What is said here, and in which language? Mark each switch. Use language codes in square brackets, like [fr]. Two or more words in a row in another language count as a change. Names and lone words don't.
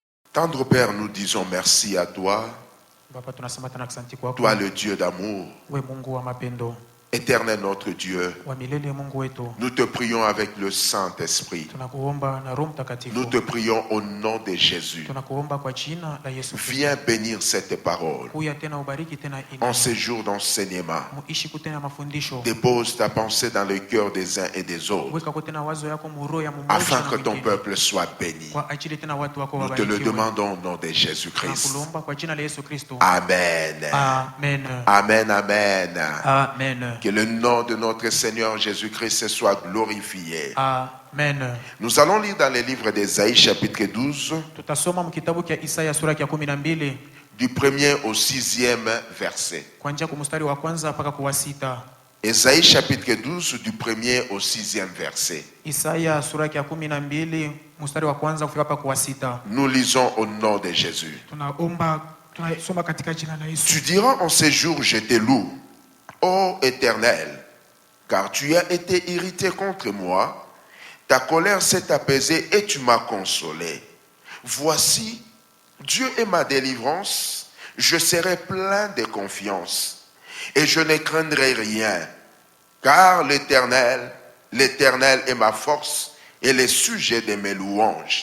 [fr] Tendre Père, nous disons merci à toi, [sw] Baba, tunasema tena asante kwako. [fr] toi le Dieu d'amour, [sw] We Mungu wa mapendo, [fr] éternel notre Dieu. [sw] wa milele Mungu wetu. [fr] Nous te prions avec le Saint-Esprit. [sw] Tunakuomba na Roho Mtakatifu. [fr] Nous te prions au nom de Jésus. [sw] Tunakuomba kwa jina la Yesu Kristo. [fr] Viens bénir cette parole. [sw] Kuya tena ubariki tena [fr] En ces jours d'enseignement, [sw] muishi kutena mafundisho. [fr] dépose ta pensée dans le cœur des uns et des autres, [sw] Weka kutena wazo yako muroho ya mmoja [fr] afin [sw] na [fr] que ton [sw] mwingine. [fr] peuple soit béni. [sw] Kwa ajili tena watu wako [fr] Nous te le [sw] wabarikiwe. [fr] demandons au nom de Jésus-Christ. [sw] Tunakuomba kwa jina la Yesu Kristo. Amen. Amen. Amen, amen. Amen. [fr] Que le nom de notre Seigneur Jésus-Christ soit glorifié. Amen. Nous allons lire dans le livre d'Ésaïe chapitre 12, [sw] Tutasoma mkitabu cha Isaya sura ya 12 [fr] du 1er au 6e verset. [sw] kuanzia kwa mstari wa kwanza mpaka kwa 6. [fr] Ésaïe chapitre 12 du 1er au 6e verset. [sw] Isaya sura ya 12 mstari wa kwanza kufika mpaka kwa 6. [fr] Nous lisons au nom de Jésus. [sw] Tunasoma katika jina la Yesu. [fr] Tu diras en ces jours, je te loue, ô Éternel, car tu as été irrité contre moi, ta colère s'est apaisée et tu m'as consolé. Voici, Dieu est ma délivrance, je serai plein de confiance et je ne craindrai rien, car l'Éternel est ma force et le sujet de mes louanges.